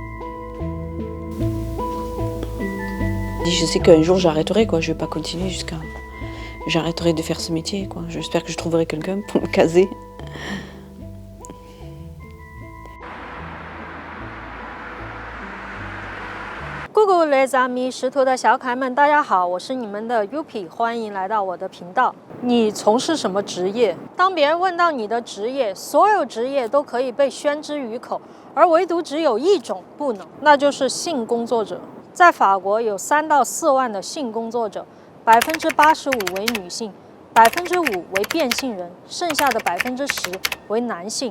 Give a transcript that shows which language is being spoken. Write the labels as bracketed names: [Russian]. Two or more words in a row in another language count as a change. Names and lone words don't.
[French] Je sais qu'un jour, j'arrêterai, quoi. Je vais pas continuer jusqu'à... J'arrêterai de faire ce métier, quoi. J'espère que je trouverai quelqu'un pour me caser. Google les amis， [Chinese] 识图的小可爱们，大家好，我是你们的 Yupi， 欢迎来到我的频道。你从事什么职业？当别人问到你的职业，所有职业都可以被宣之于口，而唯独只有一种不能，那就是性工作者。在法国有3到4万的性工作者，85%为女性，5%为变性人，剩下的10%为男性。